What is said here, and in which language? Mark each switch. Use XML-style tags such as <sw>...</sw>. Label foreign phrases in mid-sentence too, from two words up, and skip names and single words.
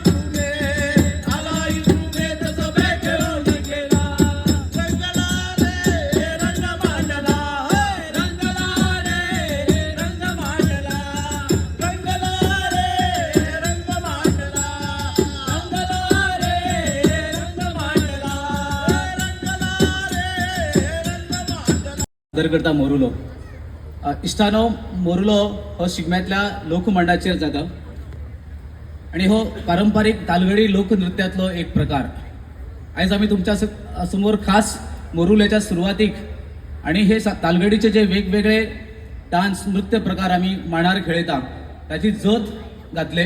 <mr>इथुने तसं बे खेळून गेला रंगला रे रंग मांडला रंगला रे रंग मांडला रंगला रे रंग मांडला रंगला रे रंग मांडला रंगला रे रंग मांडला</mr> <kok>करता मोरुलो इष्टानो मोरुलो हो शिगम्यातल्या लोकमंडळाचेर जाता आणि हो पारंपारीक तालगडी लोकनृत्यातलो एक प्रकार. आयज आमी तुमच्या समोर खास मोरुल्याच्या सुरवातीक आणि हे तालगडीचे जे वेगवेगळे डान्स नृत्य प्रकार आमी मांडार खेळयता ताची जत घातले.</kok>